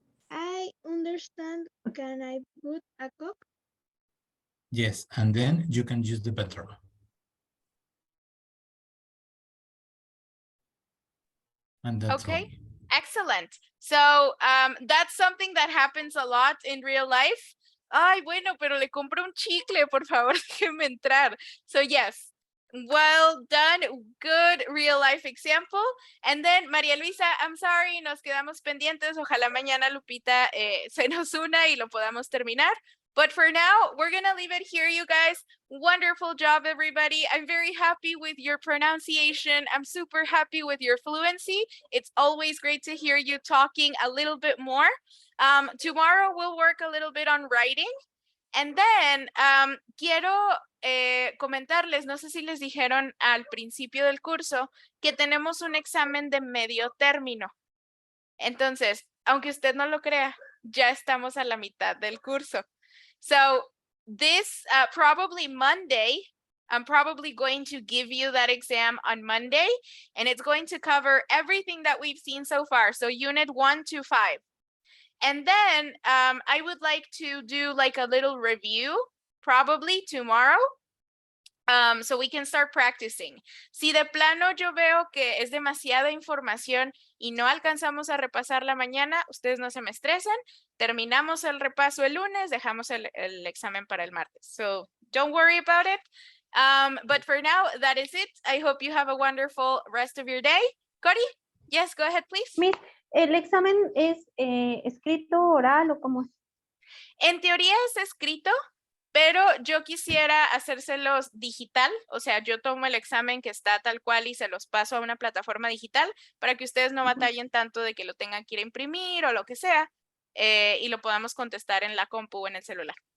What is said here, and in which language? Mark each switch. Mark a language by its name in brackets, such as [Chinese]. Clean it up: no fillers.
[English] I understand. Can I put a Coke? Yes, and then you can use the bathroom. And that's Okay, all. excellent. So that's something that happens a lot in real life. [Spanish] Ay, bueno, pero le compro un chicle, por favor, déjenme entrar. [English] So yes, well done, good real life example. And then María Luisa, I'm sorry, [Spanish] nos quedamos pendientes. Ojalá mañana Lupita se nos una y lo podamos terminar. [English] But for now, we're gonna leave it here, you guys. Wonderful job, everybody. I'm very happy with your pronunciation. I'm super happy with your fluency. It's always great to hear you talking a little bit more. Tomorrow we'll work a little bit on writing. And then [Spanish] quiero comentarles, no sé si les dijeron al principio del curso, que tenemos un examen de medio término. Entonces, aunque usted no lo crea, ya estamos a la mitad del curso. [English] So this probably Monday, I'm probably going to give you that exam on Monday, and it's going to cover everything that we've seen so far. So unit 1 to 5. And then I would like to do like a little review probably tomorrow. So we can start practicing. [Spanish] Si de plano yo veo que es demasiada información y no alcanzamos a repasarla mañana, ustedes no se me estresen. Terminamos el repaso el lunes, dejamos el examen para el martes. [English] So don't worry about it. But for now, that is it. I hope you have a wonderful rest of your day. Cori, yes, go ahead, please. [Spanish] Miss, ¿el examen es escrito, oral o cómo es? En teoría es escrito, pero yo quisiera hacérselos digital, o sea, yo tomo el examen que está tal cual y se los paso a una plataforma digital para que ustedes no batallen tanto de que lo tengan que ir a imprimir o lo que sea, y lo podamos contestar en la compu o en el celular.